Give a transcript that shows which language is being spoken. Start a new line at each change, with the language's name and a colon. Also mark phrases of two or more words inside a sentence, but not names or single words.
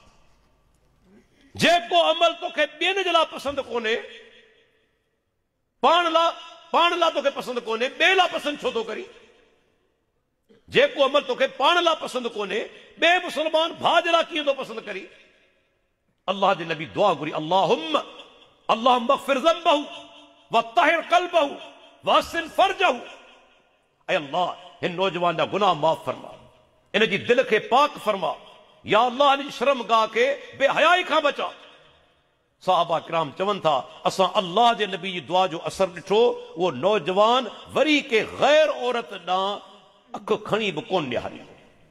Sindhi: जेको अमल तोखे ॿियनि जे लाइ पसंदि कोन्हे, पाण लाइ तोखे पसंदि कोन्हे, ॿिए लाइ पसंदि छो थो करी? जेको अमल तोखे पाण लाइ पसंदि कोन्हे, ॿिए मुस्लमान भाउ जे लाइ कीअं थो पसंदि करी? अल्लाह जे नबी दुआ घुरी,
Arabic: اللهم اغفر ذنبه و طهر قلبه و حصن فرجه.
Sindhi: ऐ अल्लाह हिन नौजवान जा गुनाह माफ़ फरमा, इन जी दिलि खे पाक फरमा। या अल्लाह इन जी शर्मगाह खे बेहयाई खां बचा। साहबा किराम चवनि था असां अल्लाह जे नबी जी दुआ जो असर ॾिठो, उहो नौजवान वरी के गैर औरत ॾांहुं अखि खणी बि कोन निहारी।